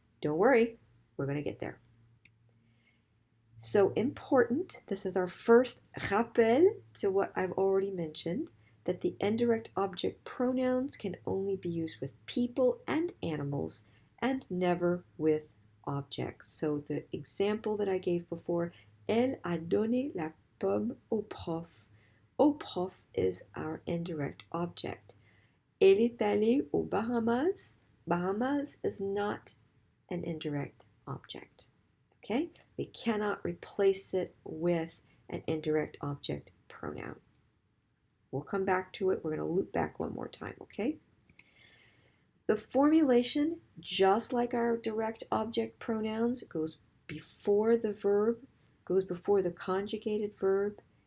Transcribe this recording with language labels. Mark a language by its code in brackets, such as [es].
[en] Don't worry, we're going to get there. So important, this is our first rappel to what I've already mentioned, that the indirect object pronouns can only be used with people and animals and never with objects. So the example that I gave before, [fr] elle a donné la pomme au prof. Au prof [en] is our indirect object. [fr] Elle est allée aux Bahamas. [en] Bahamas is not an indirect object. Okay? We cannot replace it with an indirect object pronoun. We'll come back to it. We're going to loop back one more time, okay? The formulation, just like our direct object pronouns, goes before the verb, goes before the conjugated verb.